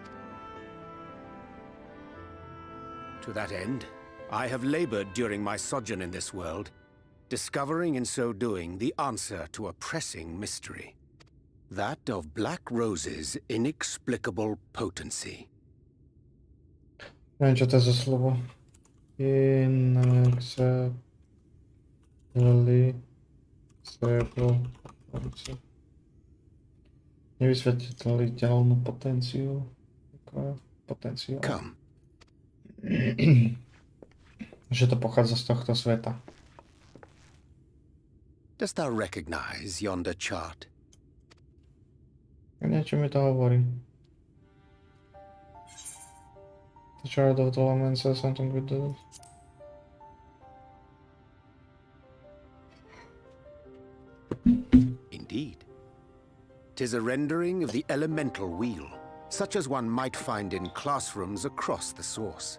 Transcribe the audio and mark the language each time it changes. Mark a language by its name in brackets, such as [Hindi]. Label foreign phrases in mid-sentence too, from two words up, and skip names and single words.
[English] To that end, I have labored during my sojourn in this world, discovering in so doing the answer to a pressing mystery. That of Black Rose's inexplicable potency. [Slovak] Neviem, čo to je za slovo. Nevysvetliteľnú potenciu. Potenciál. [English] Come. [Slovak] Že to pochádza z tohto sveta. [English] Dost thou recognize yonder chart? [Slovak] Niečo mi to hovorí. [English] The chart of the lament says something with the... Indeed. 'Tis a rendering of the elemental wheel, such as one might find in classrooms across the source.